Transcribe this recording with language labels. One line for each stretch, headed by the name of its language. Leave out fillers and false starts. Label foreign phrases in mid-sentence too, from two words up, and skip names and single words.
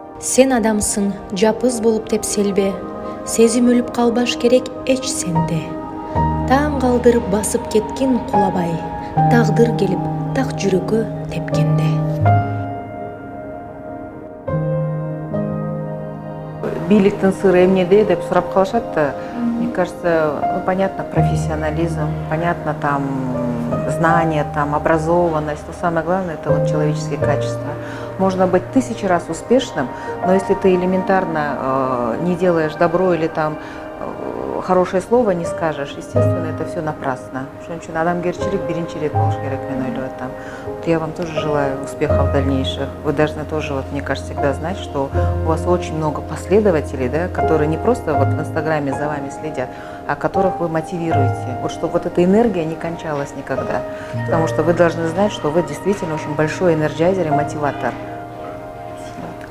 Kyrgyz: Сен адамсың, жапыз болуп тепселбе, сезим өлүп калбаш керек эч сенде. Таң калдырып басып кеткин кулабай, тагдыр келип так жүрөккө тепкенде. Бийликтин сыры эмнеде деп сурап калышат да.
Russian: Мне кажется, ну, понятно, профессионализм, понятно, там знание, там образованность, но самое главное это вот человеческие качества. Можно быть 1000 раз успешным, но если ты элементарно не делаешь добро или там хорошее слово не скажешь, естественно, это все напрасно.
Kyrgyz: Ошон үчүн адамгерчилик биринчи ирет болуш керек, мен ойлоп атам.
Russian: Вот я вам тоже желаю успехов дальнейших. Вы должны тоже, вот, мне кажется, всегда знать, что у вас очень много последователей, да, которые не просто вот в Инстаграме за вами следят, а которых вы мотивируете. Вот чтобы вот эта энергия не кончалась никогда. Потому что вы должны знать, что вы действительно очень большой энерджайзер и мотиватор.